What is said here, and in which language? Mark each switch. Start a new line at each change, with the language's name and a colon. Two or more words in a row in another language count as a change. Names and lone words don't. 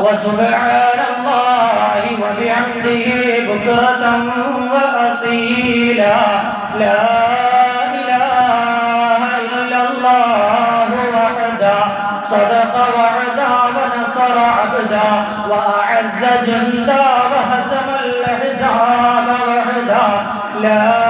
Arabic: سبحان الله وبحمده بكرة وأصيلا لا إله إلا الله وحده صدق وعدا ونصر عبدا وأعز جندا وهزم الأحزاب وحدا لا